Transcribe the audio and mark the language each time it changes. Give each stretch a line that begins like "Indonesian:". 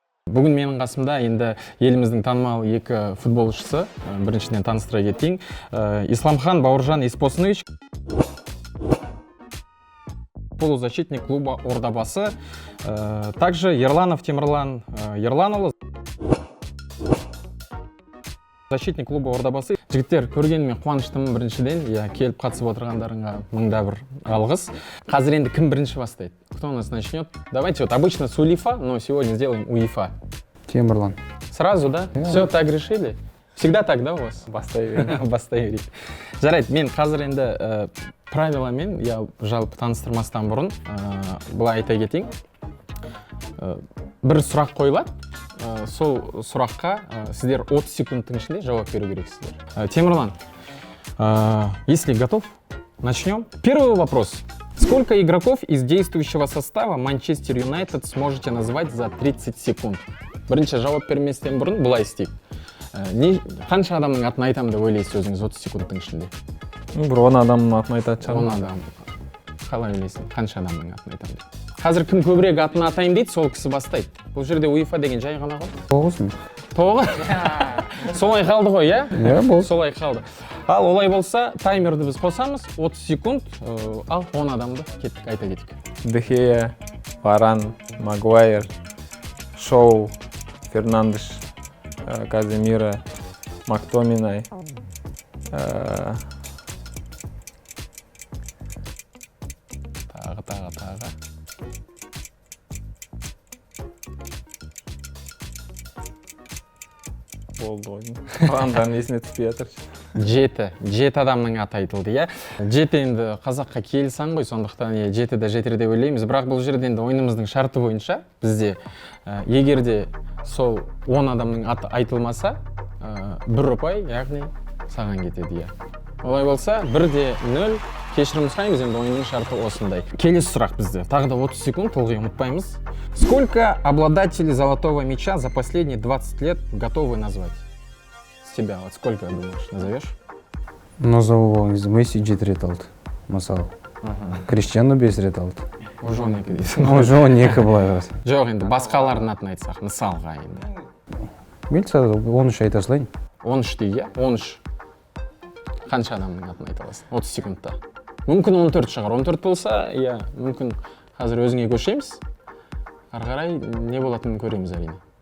Kazakh: Бүгін менің қасымда енді еліміздің танымал екі футболшысы, біріншіден таныстыра кетейін.
Russian: Исламхан Бауыржан Испосынович, полузащитник клуба Ордабасы. Также Ерланов Темірлан Ерланұлы, защитник клуба Ордабасы.
Kazakh: Жігіттер, көргеніме қуаныштымын біріншіден. Келіп қатысып отырғандарыңа мыңда бір алғыс. Қазір енді кім бірінші бастайды?
Russian: Кто у нас начнет? Давайте вот обычно с УЕФА, но сегодня сделаем УЕФА. Темірлан. Сразу, да? Все так решили? Всегда так, да, у вас?
Kazakh: Бастай берейік. Жарайды, мен қазір енді правиламен, я жалпы таныстырмастан бұрын былай айта кетейін. Бір сұрақ қойылады. Сол сұраққа сіздер 30 секундтың ішінде жауап беру керексіздер.
Russian: Темірлан, если готов, начнем. Первый вопрос. Сколько игроков из действующего состава Манчестер Юнайтед сможете назвать за 30 секунд?
Kazakh: Бірінші жауап берместен бұрын былай істейік. Қанша адамның атын айтам деп ойлайсыз өзіңіз 30 секундтың ішінде? Бір 10 адамның атын айтады шығар. 10 адам. Қалай ойлайсың? Қанша адамның атын айтам деп? Қазір кім көбірек атын атайын дейді, сол кісі бастайды. Бұл жерде УЕФА деген жай ғана ғой. 9 9? Солай қалды ғой, иә? Иә, болды. Солай қалды. Ал олай болса, таймерді біз қосамыз, 30 секунд, ал 10 адамды кеттік, айта кеттік. Дехея, Варан, Магуайр, Шоу, Фернандеш, Каземира, Мактоминай, тағы. болды ғой. Адамдардың есіне түспей жатыр. 7 адамның аты айтылды, иә? 7 енді қазаққа келсаң ғой, сондықтан 7-ді жетер деп ойлаймыз. Бірақ бұл жерде енді ойынымыздың шарты бойынша бізде егер де сол 10 адамның аты айтылмаса, 1 ұпай, яғни саған кетеді, иә. Олай болса, 1-0 кешірім сұраймыз, енді ойынның шарты осындай. Келесі сұрақ бізде. Тағы да 30 секунд, ылғи ұмытпаймыз.
Russian: Сколько обладателей золотого мяча за последние 20 лет готовы назвать? С тебя, вот сколько, думаешь, назовешь? Назову
Kazakh: Месси 7 рет алды, мысалы. Криштиану 5 рет алды. Уже 12 дейсің. Уже 12 былай қараса. Жоқ, енді басқалардың атын айтсақ, мысалға енді. Мен 13 айта салайын. 13 дейді, 13. Қанша адамның атын айта аласың? 30 секундта. Мүмкін 14 шығар. 14 болса, иә, мүмкін қазір өзіңе көшеміз. Ары қарай не болатынын көреміз әрине.